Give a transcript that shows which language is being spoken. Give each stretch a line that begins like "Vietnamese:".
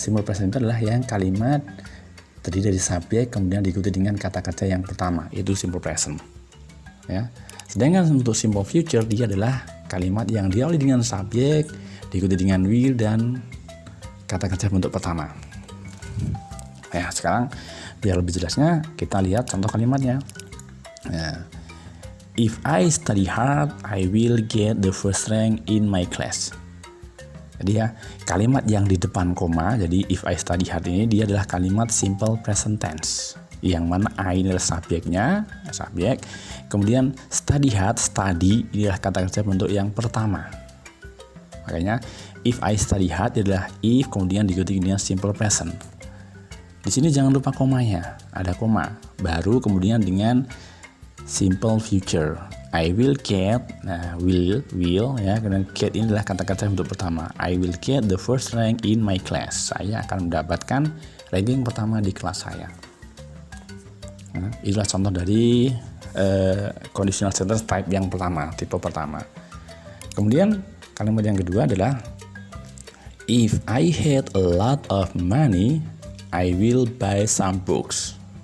Indonesian: Simple present itu adalah yang kalimat terdiri dari subjek kemudian diikuti dengan kata kerja yang pertama, itu simple present. Ya. Sedangkan untuk simple future dia adalah kalimat yang diawali dengan subjek diikuti dengan will dan kata kerja bentuk pertama. Ya, sekarang biar lebih jelasnya kita lihat contoh kalimatnya. Ya.
English: If I study hard, I will get the first rank in my class.
Indonesian: Jadi ya, kalimat yang di depan koma, jadi
English: if I study hard
Indonesian: ini dia adalah kalimat simple present tense. Yang mana I ini adalah subjeknya, subjek. Kemudian study hard, study ini adalah kata kerja bentuk yang pertama. Makanya
English: if I study hard
Indonesian: adalah if kemudian diikuti dengan simple present. Di sini jangan lupa komanya, ada koma. Baru kemudian dengan simple future.
English: I will get,
Indonesian: nah will ya, kemudian get ini adalah kata kerja bentuk pertama.
English: I will get the first rank in my class.
Indonesian: Saya akan mendapatkan ranking pertama di kelas saya. Nah, itulah contoh dari conditional sentence type yang pertama, tipe pertama. Kemudian kalimat yang kedua adalah
English: if I had a lot of money, I will buy some books.